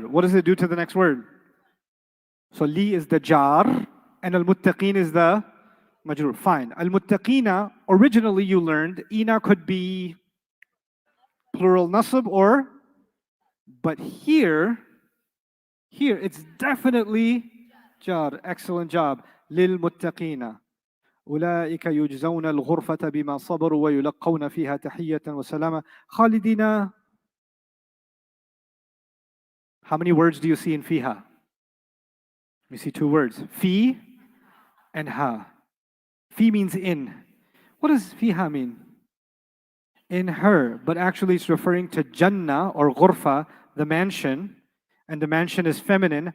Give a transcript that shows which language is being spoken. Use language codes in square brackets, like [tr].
[en] What does it do to the next word? So li is the jar and al-muttaqin is the majrur. Fine. Al-muttaqina, originally you learned, ina could be plural nasab or, but here it's definitely jar. Excellent job. Lil muttaqina. [ar] أولئك يجزون الغرفة بما صبروا ويلقون فيها تحية وسلاما خالدين. [en] How many words do you see in fiha? You see 2 words. Fi and ha. Fi means in. What does fiha mean? in her, but actually it's referring to Jannah or Ghurfa, the mansion, and the mansion is feminine.